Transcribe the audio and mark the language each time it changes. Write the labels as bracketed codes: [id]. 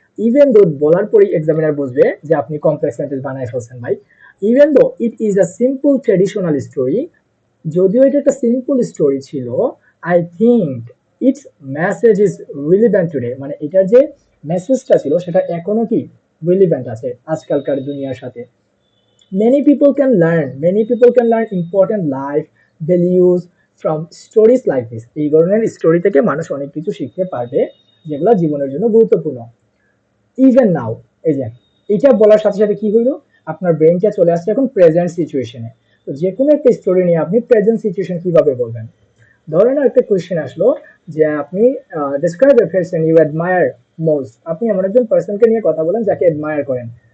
[bn] Even though বলার পরেই examiner বুঝবে যে আপনি কমপ্লেক্স সেন্টেন্স বানায় ফেলছেন ভাই। [en] even though it is a simple traditional story, [bn] যদিও এটা একটা সিম্পল স্টোরি ছিল, [en] I think its message is relevant today, [bn] মানে এটার যে মেসেজটা ছিল সেটা এখনো কি রিলিভেন্ট আছে আজকালকার দুনিয়ার সাথে। [en] many people can learn important life values from stories like this। [bn] এই ধরনের স্টোরি থেকে মানুষ অনেক কিছু শিখতে পারবে, যেগুলো জীবনের জন্য গুরুত্বপূর্ণ। ইভেন নাও, এই যে এটা বলার সাথে সাথে কি হইলো, আপনার ব্রেনটা চলে আসছে এখন প্রেজেন্ট সিচুয়েশনে। তো যে কোনো একটা স্টোরি নিয়ে আপনি প্রেজেন্ট সিচুয়েশন কিভাবে বলবেন? ধরেন একটা কোয়েশ্চেন আসলো যে আপনি [en] describe a person you admire most, [bn] আপনি এমন একজন পার্সনকে নিয়ে কথা বলেন যাকে অ্যাডমায়ার করেন।